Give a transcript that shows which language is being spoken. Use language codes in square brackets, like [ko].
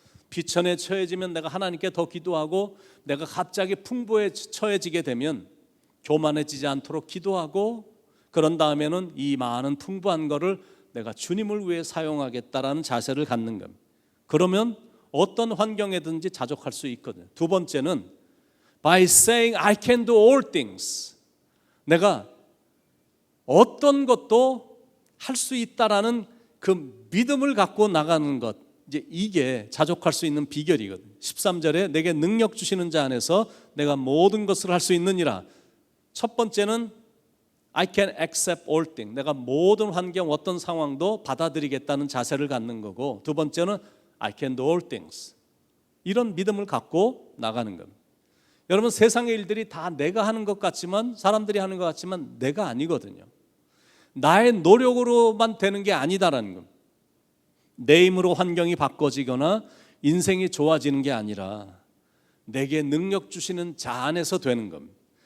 [ko] 비천에 처해지면 내가 하나님께 더 기도하고, 내가 갑자기 풍부에 처해지게 되면 교만해지지 않도록 기도하고, 그런 다음에는 이 많은 풍부한 거를 내가 주님을 위해 사용하겠다라는 자세를 갖는 겁니다. 그러면 어떤 환경에든지 자족할 수 있거든요. 두 번째는 [en] by saying I can do all things. [ko] 내가 어떤 것도 할 수 있다라는 그 믿음을 갖고 나가는 것, 이제 이게 자족할 수 있는 비결이거든요. 13절에 내게 능력 주시는 자 안에서 내가 모든 것을 할 수 있느니라. 첫 번째는 [en] I can accept all things. [ko] 내가 모든 환경, 어떤 상황도 받아들이겠다는 자세를 갖는 거고, 두 번째는 [en] I can do all things. [ko] 이런 믿음을 갖고 나가는 겁니다. 여러분, 세상의 일들이 다 내가 하는 것 같지만, 사람들이 하는 것 같지만 내가 아니거든요. 나의 노력으로만 되는 게 아니다라는 겁니다. 내 힘으로 환경이 바꿔지거나 인생이 좋아지는 게 아니라 내게 능력 주시는 자 안에서 되는 겁니다.